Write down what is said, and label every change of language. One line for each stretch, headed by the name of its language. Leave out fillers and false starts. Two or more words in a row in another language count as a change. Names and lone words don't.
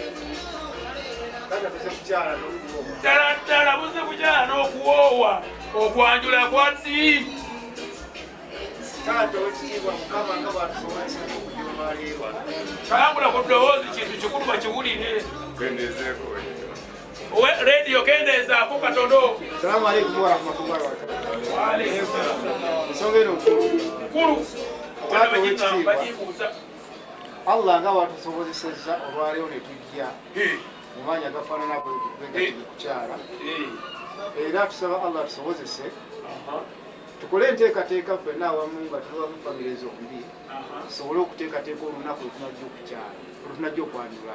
Ganda: ddala buzze kukyala n'okuwoowa okwanjula kwaddi kalambula ku ddoboozi kintu kikulu bakiwulire rediyo kendeezaako katono.
Arabic: السلام عليكم ورحمة الله وبركاته. وعليكم السلام.
Ganda: Ensonga eno nkulu. Taata w'ekitiibwa Allah nga watusobozesezza olwaleero ne tujja mu maanyi agafaanana bwe kukyala era tusaba Allah tusobozese tukole enteekateeka ffenna awamu nga tuba mu famire zombi tusobole okuteekateeka olunaku lwetunajja okukyala lwetunajja okwanjula.